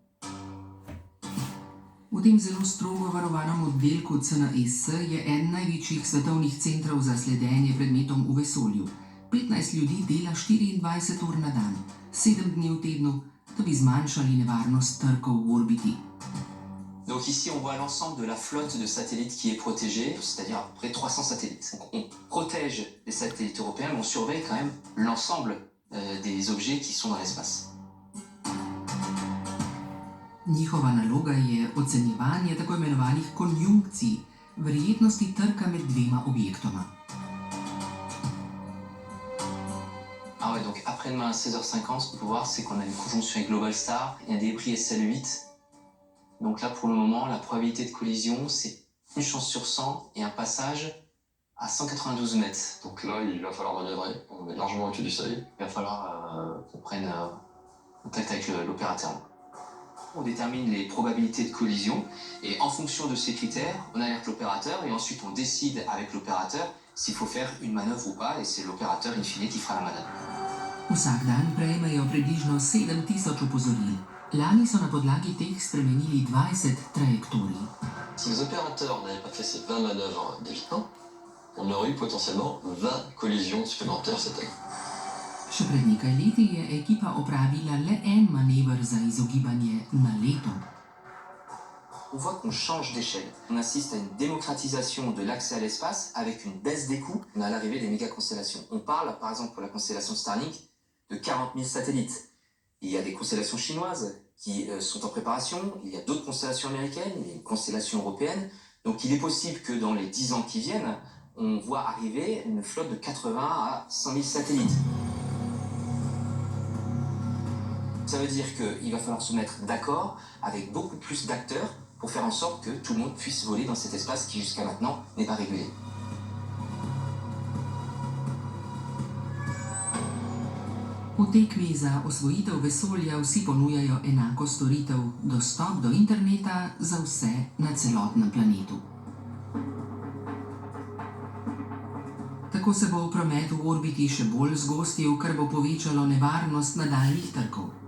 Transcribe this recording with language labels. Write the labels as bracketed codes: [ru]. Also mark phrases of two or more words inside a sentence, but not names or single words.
[sl] V tem zelo strogo varovanem oddelku CNES je eden največjih svetovnih centrov za sledenje predmetom v vesolju. 15 ljudi dela 24 ur na dan, 7 dni v tednu, da bi zmanjšali nevarnost trkov v orbiti. [fr] Donc ici, on voit l'ensemble de la flotte de satellites qui est protégée, c'est-à-dire à peu près 300 satellites. Donc on protège les satellites européens, mais on surveille quand même l'ensemble des objets qui sont dans l'espace. [sl] Njihova naloga je ocenjevanje tako imenovanih konjunkcij, verjetnosti trka med dvema objektoma. [fr] Ah ouais, donc après-demain à 16h50, ce qu'on peut voir, c'est qu'on a une conjonction avec Globalstar et un débris SL8. Donc là, pour le moment, la probabilité de collision, c'est une chance sur 100 et un passage à 192 mètres. Donc là, il va falloir manœuvrer. On est largement au-dessus du seuil. Il va falloir qu'on prenne contact avec l'opérateur. On détermine les probabilités de collision et en fonction de ces critères, on alerte l'opérateur et ensuite on décide avec l'opérateur s'il faut faire une manœuvre ou pas et c'est l'opérateur in fine qui fera la manœuvre. [sl] Vsak dan prejmejo približno 7000 opozoril. Lani so na podlagi teh spremenili 20 trajektorij. [fr] Si les opérateurs n'avaient pas fait ces 20 manœuvres d'évitement, on aurait eu potentiellement 20 collisions supplémentaires cette année. [sl] Še pred nekaj leti je ekipa opravila le en manever za izogibanje na leto. [fr] On voit qu'on change d'échelle. On assiste à une démocratisation de l'accès à l'espace avec une baisse des coûts. On a l'arrivée des méga-constellations. On parle, par exemple, pour la constellation Starlink, de 40 000 satellites. Il y a des constellations chinoises qui sont en préparation. Il y a d'autres constellations américaines, il y a une constellation européenne. Donc il est possible que dans les 10 ans qui viennent, on voit arriver une flotte de 80 à 100 000 satellites. Ça veut dire qu'il va falloir se mettre d'accord avec beaucoup plus d'acteurs pour faire en sorte que tout le monde puisse voler dans cet espace qui jusqu'à maintenant n'est pas régulé. [sl] V tekmi za osvojitev vesolja vsi ponujajo enako storitev, dostop do interneta za vse na celotnem planetu. Tako se bo promet v orbiti še bolj zgostil, kar bo povečalo nevarnost nadaljnjih trkov.